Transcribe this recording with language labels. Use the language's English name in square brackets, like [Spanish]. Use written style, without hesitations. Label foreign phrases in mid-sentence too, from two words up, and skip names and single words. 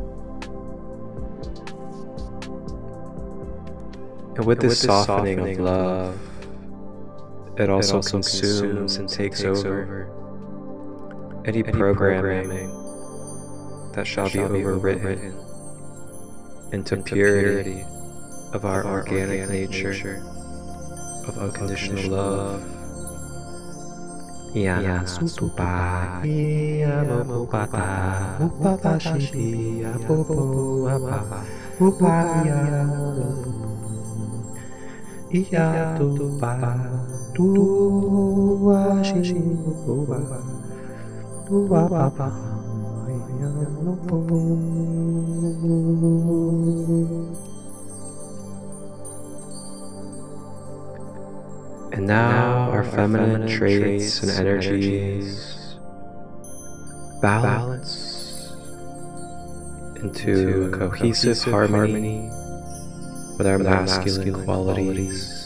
[English] And with this softening of love, it also consumes and takes over any programming that shall be overwritten into purity of our organic nature of unconditional love. Yana sutupa, iya bopata, upata shibi, apopo, apa, upaya, iya tupa, tua shibi, upa, tua papa, iya lopo. And now our feminine traits and energies balance into a cohesive harmony with our masculine qualities.